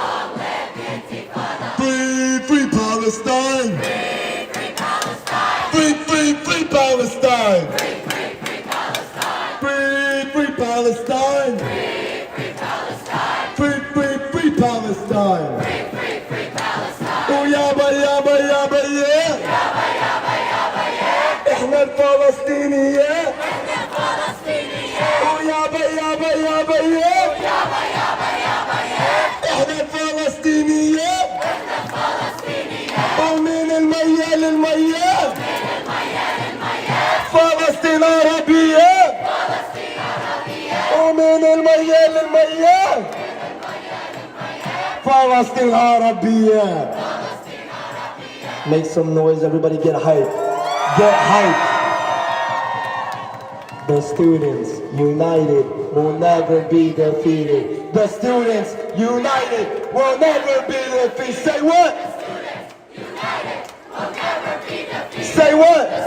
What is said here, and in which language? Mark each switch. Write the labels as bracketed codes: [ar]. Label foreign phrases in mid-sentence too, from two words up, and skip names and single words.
[en] Free, free Palestine. Free, free, free Palestine. Free, free Palestine. Free, free, free Palestine. Oh yaba yaba yaba yeah. [ar] احنا الفلسطينية. Oh yaba yaba yaba yeah. احنا الفلسطينية. ومن المية للمية. فلسطين عربية. ومن المية للمية. فلسطين عربية. [en] Make some noise, everybody get hyped. Get hyped. The students united will never be defeated. The students united will never be defeated. Say what? Say what?